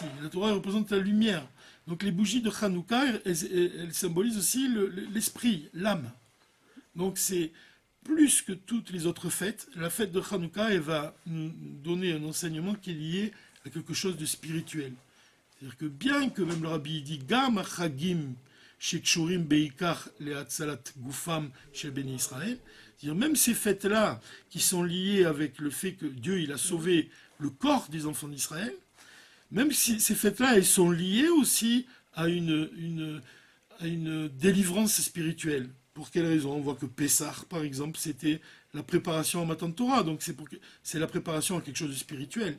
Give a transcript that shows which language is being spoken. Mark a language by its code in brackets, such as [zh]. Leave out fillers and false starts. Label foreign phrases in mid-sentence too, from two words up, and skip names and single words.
[fr] La Torah représente la lumière. Donc les bougies de Hanouka, elles symbolisent aussi l'esprit, l'âme. Donc c'est plus que toutes les autres fêtes. La fête de Hanouka, elle va nous donner un enseignement qui est lié à quelque chose de spirituel. C'est-à-dire que bien que même le rabbi dit [he] גם החגים שקשורים בעיקר להצלת גופם של בני ישראל, [fr] c'est-à-dire même ces fêtes-là qui sont liées avec le fait que Dieu il a sauvé le corps des enfants d'Israël, même si ces fêtes-là elles sont liées aussi à une délivrance spirituelle. Pour quelle raison? On voit que Pessah, par exemple, c'était la préparation à [he] מתן תורה, [fr] donc c'est la préparation à quelque chose de spirituel.